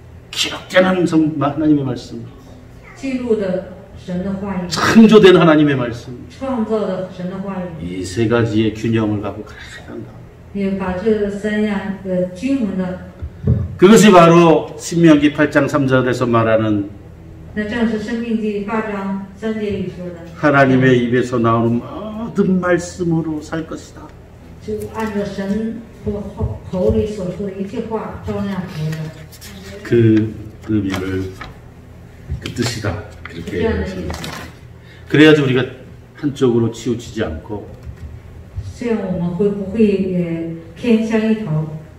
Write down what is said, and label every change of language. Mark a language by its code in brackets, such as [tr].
[ko] 기록된 하나님의 말씀, [zh] 记录的神的话语， [ko] 창조된 하나님의 말씀, [zh] 创造的神的话语， [ko] 이 세 가지의 균형을 갖고 가야 한다. [zh] 也把这三样均衡的， [ko] 그것이 바로 신명기 8장 3절에서 말하는 [zh] 那正是申命记8章3节里说的， [ko] 하나님의 입에서 나오는 모든 말씀으로 살 것이다. [zh] 就按照神口里所说的一切话照那样活的， [ko] 그 의미를 그 뜻이다. [zh] 是 [ko] 그렇게 [zh] 这样的意 [ko] 얘기했습니다. [zh] 思。 [ko] 그래야지 우리가 한쪽으로 치우치지 않고 [zh] 这样我们会不会偏向一头？